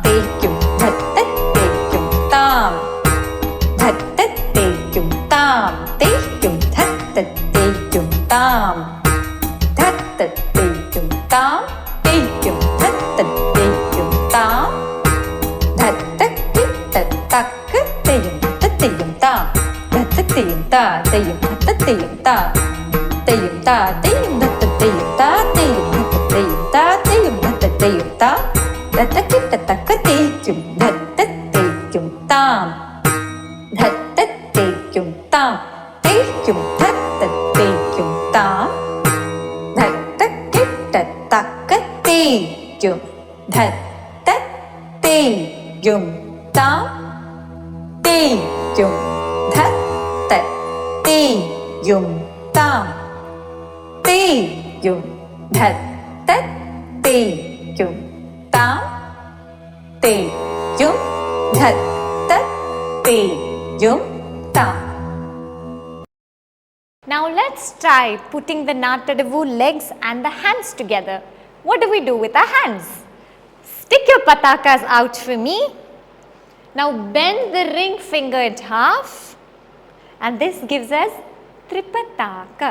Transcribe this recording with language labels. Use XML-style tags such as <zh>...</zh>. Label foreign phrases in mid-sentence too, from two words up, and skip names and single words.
<en>te, yum, dhat, tat, te, yum, tam, dhat, tat, te, yum, tam, te, yum, dhat, tat, te, yum, tam, dhat, tat, te, yum, tam, te, yum, dhat, tat, te, yum, tam, dhat, tat, tit, tak, te, yum, tat, te, yum, tam, dhat, tat, te, yum, ta, te, yum, tat, te, yum, ta, te, yum, ta, te, yum, dhat, tat, te, yum, ta, te, yum, dhat, tat, te, yum, ta, te, yum, dhat, tat, te, yum, ta, dhat, tat, tit, tak, te, yum, dhat, tat, te, yum, tam, dhat, tat, te, yum, tam, te, yum, dhat, tat, te, yum, tam, dhat, tat, tit, tak, te, yum, dhat, tat, te, yum, tam, te, yum, dhat, tat, te, yum, tam, te, yum, dhat, tat, te, yum, tam, te, yum, dhat, tat, te, yum, tam. Now let's try putting the Natta Adavu legs and the hands together. What do we do with our hands? Stick your patakas out for me. Now bend the ring finger in half and this gives us Tripataka.</en>